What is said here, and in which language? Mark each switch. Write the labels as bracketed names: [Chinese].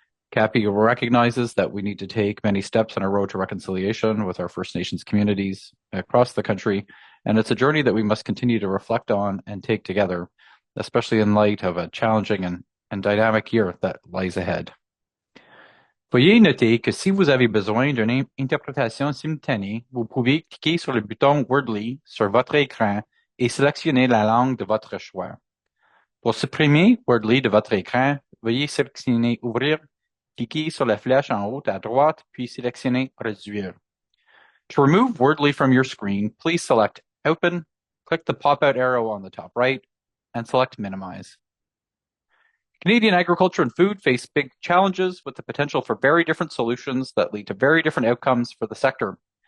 [English] CAPI recognizes that we need to take many steps on our road to reconciliation with our First Nations communities across the country, and it's a journey that we must continue to reflect on and take together, especially in light of a challenging and dynamic year that lies ahead. [French] Veuillez noter que si vous avez besoin d'une interprétation simultanée, vous pouvez cliquer sur le bouton Wordly sur votre écran et sélectionner la langue de votre choix. Pour supprimer Wordly de votre écran, veuillez sélectionner Ouvrir, cliquez sur la flèche en haut à droite, puis sélectionner Réduire. [English] To remove Wordly from your screen, please select Open, click the pop-out arrow on the top right, and select Minimize. Canadian agriculture and food face big challenges with the potential for very different solutions that lead to very different outcomes for the sector.